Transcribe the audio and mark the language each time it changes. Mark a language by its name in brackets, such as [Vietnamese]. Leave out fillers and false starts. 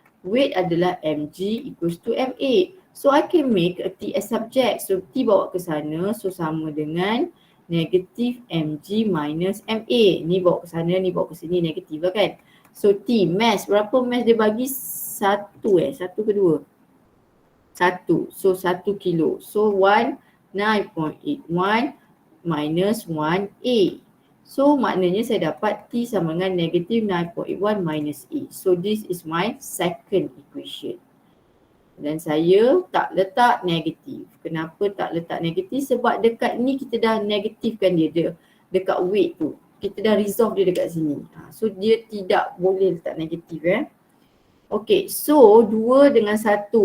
[Malay] Weight adalah mg equals to MA. [English] So I can make a T as subject. [Malay] So T bawa ke sana. So sama dengan negatif mg minus MA. Ni bawa ke sana, ni bawa ke sini, negatif lah kan. So T, mass. Berapa mass dia bagi? 1 1 ke 2? 1. So 1 kilo. So 9.81 minus 1A. So maknanya saya dapat T sama dengan negatif 9.81 minus A. [English] So this is my second equation. [Malay] Dan saya tak letak negatif. Kenapa tak letak negatif? Sebab dekat ni kita dah negatifkan dia dekat weight tu. Kita dah resolve dia dekat sini. So dia tidak boleh letak negatif Okay, so 2 dengan 1.